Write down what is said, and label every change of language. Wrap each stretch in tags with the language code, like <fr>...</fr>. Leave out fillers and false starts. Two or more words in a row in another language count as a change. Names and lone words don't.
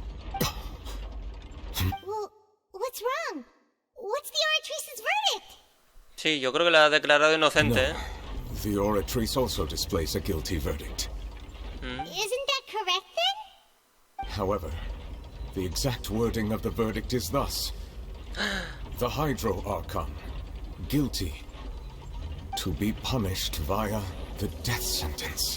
<en>Well, what's wrong? What's the oratrice's verdict?</en> <es>Sí, yo creo que la ha declarado inocente.</es> <en>No. The oratrice also displays a guilty verdict. Isn't that correct then? However, the exact wording of the verdict is thus. The Hydro Archon, guilty, to be punished via the death sentence.</en>